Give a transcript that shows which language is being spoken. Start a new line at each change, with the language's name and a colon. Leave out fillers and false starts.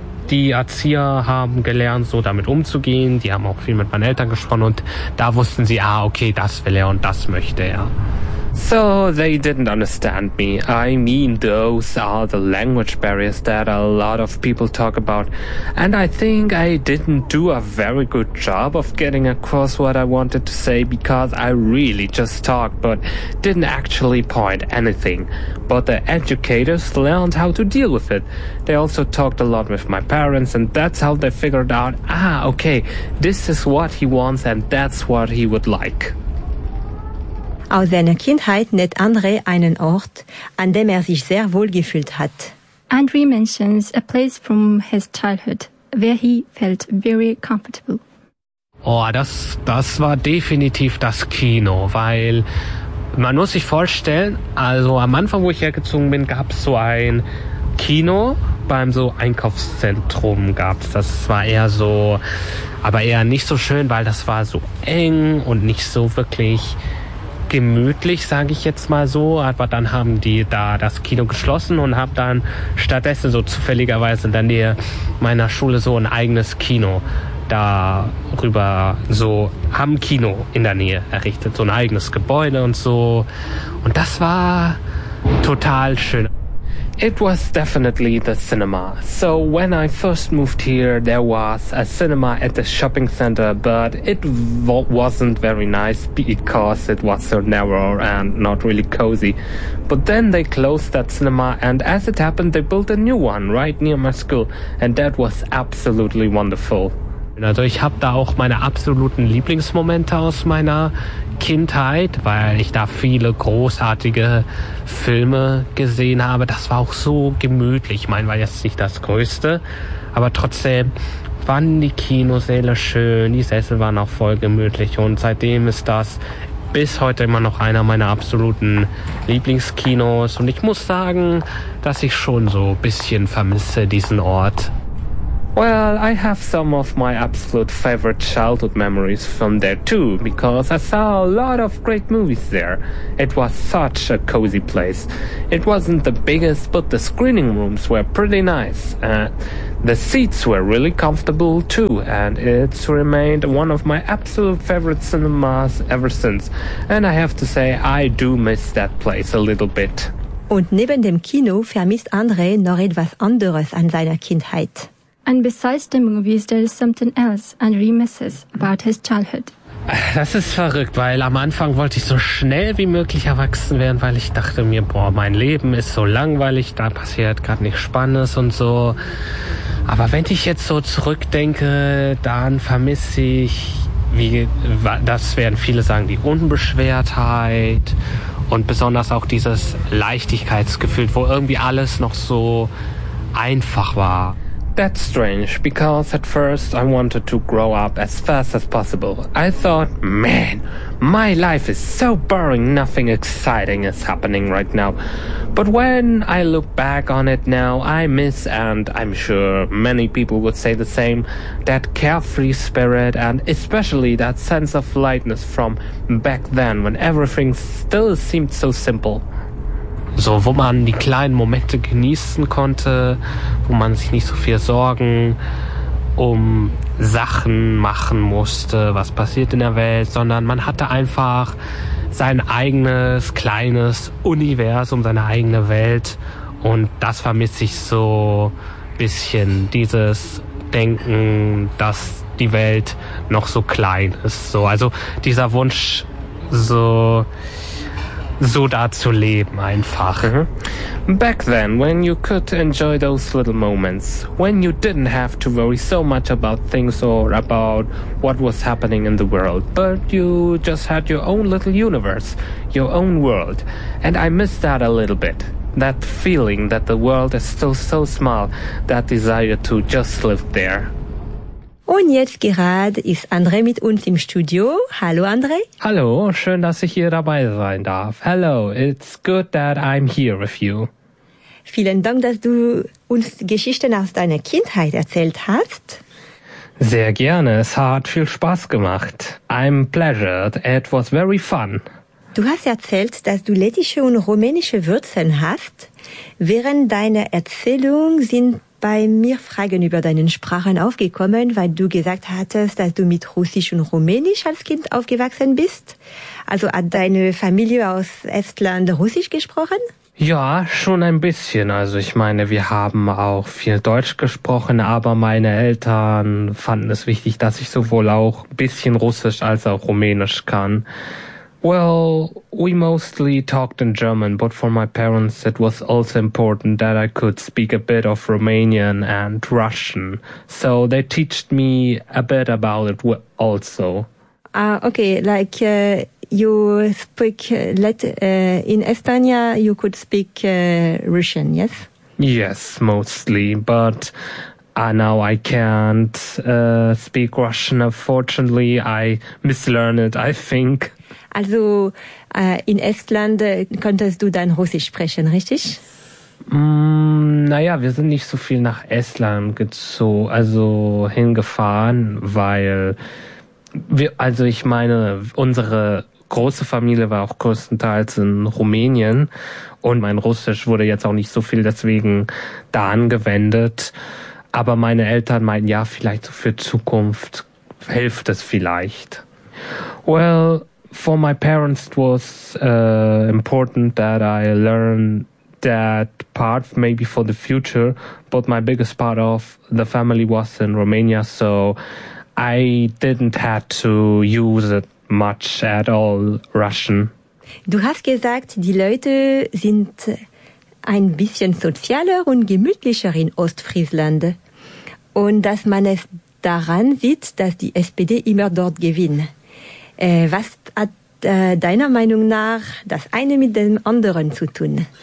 German: Die Erzieher haben gelernt, so damit umzugehen. Die haben auch viel mit meinen Eltern gesprochen und da wussten sie, okay, das will er und das möchte er.
English: So, they didn't understand me. I mean, those are the language barriers that a lot of people talk about. And I think I didn't do a very good job of getting across what I wanted to say, because I really just talked, but didn't actually point anything. But the educators learned how to deal with it. They also talked a lot with my parents, and that's how they figured out, okay, this is what he wants and that's what he would like.
German: Aus seiner Kindheit nennt André einen Ort, an dem sich sehr wohl gefühlt hat.
English: André mentions a place from his childhood, where he felt very comfortable.
German: Oh, das war definitiv das Kino, weil man muss sich vorstellen, also am Anfang, wo ich hergezogen bin, gab es so ein Kino beim so Einkaufszentrum gab's. Das war eher nicht so schön, weil das war so eng und nicht so wirklich gemütlich, sage ich jetzt mal so, aber dann haben die da das Kino geschlossen und haben dann stattdessen so zufälligerweise in der Nähe meiner Schule so ein eigenes Kino darüber, so haben Kino in der Nähe errichtet, so ein eigenes Gebäude und so, und das war total schön.
English: It was definitely the cinema. So when I first moved here, there was a cinema at the shopping center, but it wasn't very nice because it was so narrow and not really cozy. But then they closed that cinema, and as it happened, they built a new one right near my school, and that was absolutely wonderful.
German: Also ich habe da auch meine absoluten Lieblingsmomente aus meiner Kindheit, weil ich da viele großartige Filme gesehen habe. Das war auch so gemütlich. Ich meine, war jetzt nicht das Größte, aber trotzdem waren die Kinosäle schön, die Sessel waren auch voll gemütlich, und seitdem ist das bis heute immer noch einer meiner absoluten Lieblingskinos, und ich muss sagen, dass ich schon so ein bisschen vermisse diesen Ort.
English: Well, I have some of my absolute favorite childhood memories from there too, because I saw a lot of great movies there. It was such a cozy place. It wasn't the biggest, but the screening rooms were pretty nice. The seats were really comfortable too, and it's remained one of my absolute favorite cinemas ever since. And I have to say, I do miss that place a little bit.
German: Und neben dem Kino vermisst André noch etwas anderes an seiner Kindheit.
English: And besides the movies, there is something else André misses about his childhood.
German: Das ist verrückt, weil am Anfang wollte ich so schnell wie möglich erwachsen werden, weil ich dachte mir, boah, mein Leben ist so langweilig, da passiert gerade nichts Spannendes und so. Aber wenn ich jetzt so zurückdenke, dann vermisse ich, wie das werden viele sagen, die Unbeschwertheit und besonders auch dieses Leichtigkeitsgefühl, wo irgendwie alles noch so einfach war.
English: That's strange, because at first I wanted to grow up as fast as possible. I thought, man, my life is so boring, nothing exciting is happening right now. But when I look back on it now, I miss, and I'm sure many people would say the same, that carefree spirit and especially that sense of lightness from back then, when everything still seemed so simple.
German: So, wo man die kleinen Momente genießen konnte, wo man sich nicht so viel Sorgen um Sachen machen musste, was passiert in der Welt, sondern man hatte einfach sein eigenes kleines Universum, seine eigene Welt. Und das vermisse ich so ein bisschen, dieses Denken, dass die Welt noch so klein ist. So, also dieser Wunsch, so da zu leben einfach.
English: Back then, when you could enjoy those little moments, when you didn't have to worry so much about things or about what was happening in the world, but you just had your own little universe, your own world. And I miss that a little bit. That feeling that the world is still so small, that desire to just live there.
German: Und jetzt gerade ist André mit uns im Studio. Hallo, André. Hallo, schön, dass ich hier dabei sein darf.
English: Hello, it's good that I'm here with you.
German: Vielen Dank, dass du uns Geschichten aus deiner Kindheit erzählt hast. Sehr gerne, es hat viel Spaß gemacht.
English: I'm pleasured, it was very fun.
German: Du hast erzählt, dass du lettische und rumänische Wurzeln hast. Während deiner Erzählung sind bei mir Fragen über deinen Sprachen aufgekommen, weil du gesagt hattest, dass du mit Russisch und Rumänisch als Kind aufgewachsen bist. Also hat deine Familie aus Estland Russisch gesprochen? Ja, schon ein bisschen. Also ich meine, wir haben auch viel Deutsch gesprochen, aber meine Eltern fanden es wichtig, dass ich sowohl auch ein bisschen Russisch als auch Rumänisch kann.
English: Well, we mostly talked in German, but for my parents it was also important that I could speak a bit of Romanian and Russian. So they taught me a bit about it also. Okay, like you speak in Estonia, you could speak Russian, yes? Yes, mostly, but now I can't speak Russian, unfortunately. I mislearned it, I think.
German: Also in Estland konntest du dann Russisch sprechen, richtig? Naja, wir sind nicht so viel nach Estland hingefahren, weil wir, also ich meine, unsere große Familie war auch größtenteils in Rumänien und mein Russisch wurde jetzt auch nicht so viel deswegen da angewendet. Aber meine Eltern meinten, ja, vielleicht so für Zukunft hilft es vielleicht.
English: Well, for my parents, it was important that I learn that part, maybe for the future. But my biggest part of the family was in Romania, so I didn't have to use it much at all, Russian.
German: Du hast gesagt, die Leute sind ein bisschen sozialer und gemütlicher in Ostfriesland. Und dass man es daran sieht, dass die SPD immer dort gewinnt. Was hat deiner Meinung nach das eine mit dem anderen zu tun?